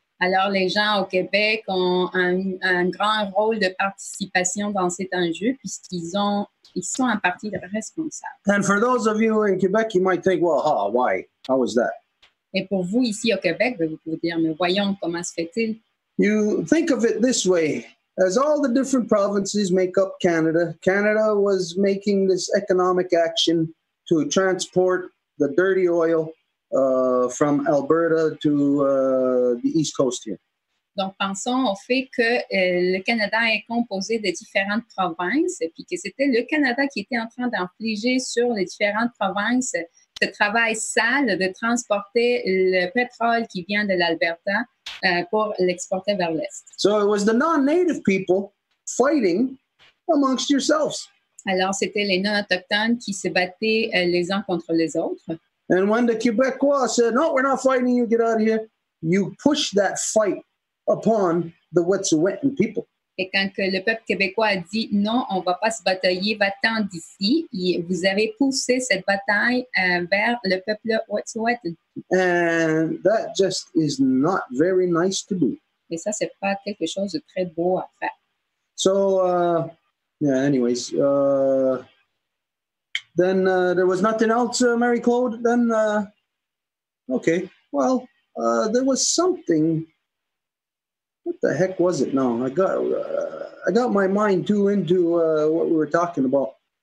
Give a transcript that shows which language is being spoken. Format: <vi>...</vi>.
<fr>Alors, les gens au Québec ont un grand rôle de participation dans cet enjeu puisqu'ils sont en partie responsables.</fr> <en>And for those of you in Quebec, you might think, well, why? How is that?</en> <fr>Et pour vous ici au Québec, vous pouvez dire, mais voyons comment se fait-il?</fr> <en>You think of it this way. As all the different provinces make up Canada, Canada was making this economic action to transport the dirty oil from Alberta to the East Coast here.</en> <fr>Donc, pensons au fait que le Canada est composé de différentes provinces, puis que c'était le Canada qui était en train d'infliger sur les différentes provinces ce travail sale de transporter le pétrole qui vient de l'Alberta pour l'exporter vers l'Est.</fr> <en>So it was the non-native people fighting amongst yourselves.</en> <fr>Alors, c'était les non-autochtones qui se battaient les uns contre les autres.</fr> <en>And when the Quebecois said, no, we're not fighting you, get out of here, you push that fight upon the Wet'suwet'en people.</en> <fr>Et quand que le peuple québécois a dit non, on ne va pas se batailler, va-t'en d'ici, vous avez poussé cette bataille vers le peuple Wet'suwet'en.</fr> <en>And that just is not very nice to do.</en> <fr>Et ça, c'est pas quelque chose de très beau à faire.</fr> <en>So Yeah, anyways. Then there was nothing else, Mary Claude? Then, okay. Well, there was something. What the heck was it now? I got my mind too into what we were talking about.</en>